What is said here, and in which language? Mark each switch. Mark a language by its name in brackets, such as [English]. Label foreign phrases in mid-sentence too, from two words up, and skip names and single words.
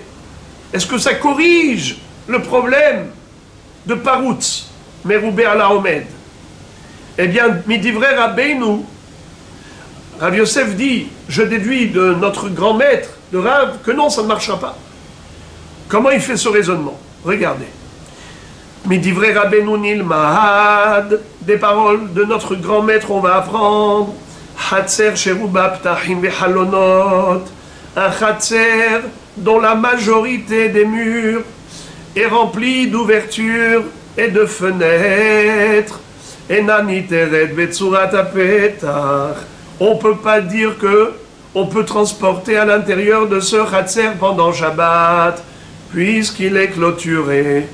[French] Est-ce que ça corrige le problème de [Hebrew] פרוץ מרובה על העומד? [French] Eh bien, [Hebrew] מדברי רבינו, [French] Rav Yosef dit, je déduis de notre grand maître, de Rav, que non, ça ne marchera pas. Comment il fait ce raisonnement? Regardez. [Hebrew] מדברי רבינו נלמד, [French] des paroles de notre grand maître, on va apprendre. [Hebrew] חצר שרובה פתחים וחלונות, [French] un Hatzer dont la majorité des murs est remplie d'ouvertures et de fenêtres. On ne peut pas dire que on peut transporter à l'intérieur de ce Hatzer pendant Shabbat, puisqu'il est clôturé.